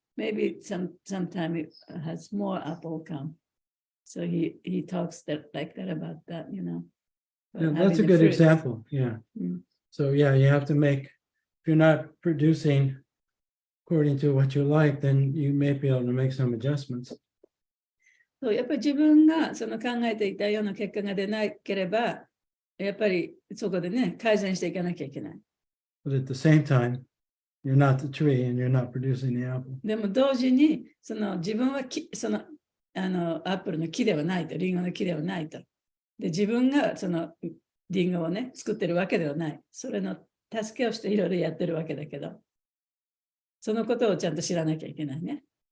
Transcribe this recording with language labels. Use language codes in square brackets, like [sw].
[en] Maybe sometime it has more apple come. So he talks like that about that, Yeah, that's a good example. Yeah. So yeah, you have to make, if you're not producing according to what you like, then you may be able to make some adjustments. [ja] そうやっぱり自分がその考えていたような結果が出なければ、やっぱりそこでね、改善していかなきゃいけない。 [en] But at the same time, you're not the tree and you're not producing the apple. [ja] でも同時に、自分はそのアップルの木ではないと、リンゴの木ではないと。で、自分がそのリンゴをね、作ってるわけではない。それの助けをしていろいろやってるわけだけど、そのことをちゃんと知らなきゃいけないね。